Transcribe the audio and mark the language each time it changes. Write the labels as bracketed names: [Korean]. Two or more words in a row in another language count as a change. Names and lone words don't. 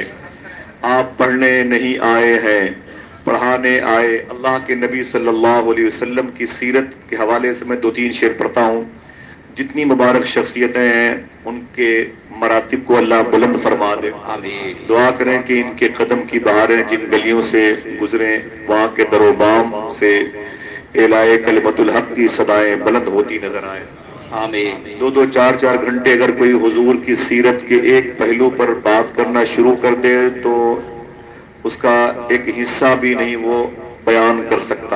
[Urdu] آپ پڑھنے نہیں آئے ہیں پڑھانے آئے. اللہ کے نبی [Arabic] صلی اللہ علیہ وسلم [Urdu] کی سیرت کے حوالے سے میں 2-3 شعر پڑھتا ہوں. جتنی مبارک شخصیتیں ہیں ان کے مراتب کو اللہ بلند فرما دے. آمین. دعا کریں کہ ان کے قدم کی بہاریں جن گلیوں سے گزریں وہاں کے در و بام سے اعلائے کلمت الحق کی صدائیں بلند ہوتی نظر آئیں. آمین. 2-2 4-4 گھنٹے اگر کوئی حضور کی سیرت کے ایک پہلو پر بات کرنا شروع کر دے تو اس کا ایک حصہ بھی نہیں وہ بیان کر سکتا.